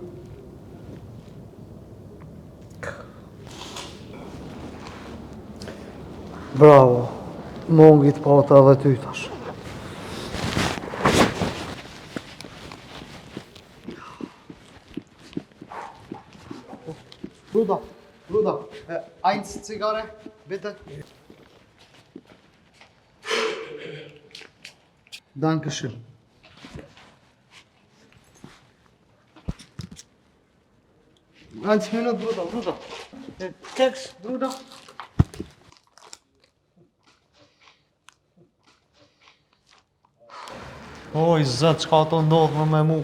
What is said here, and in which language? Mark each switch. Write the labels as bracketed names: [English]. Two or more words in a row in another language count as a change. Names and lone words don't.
[Albanian] Bravo. Mongit pata edhe ty tash. [German] Bruda, eins Zigarre, bitte. Dankeschön. Eins Minute, Bruder. Text, Bruder. [Albanian] Oj, zët, qka të ndodhë me mu.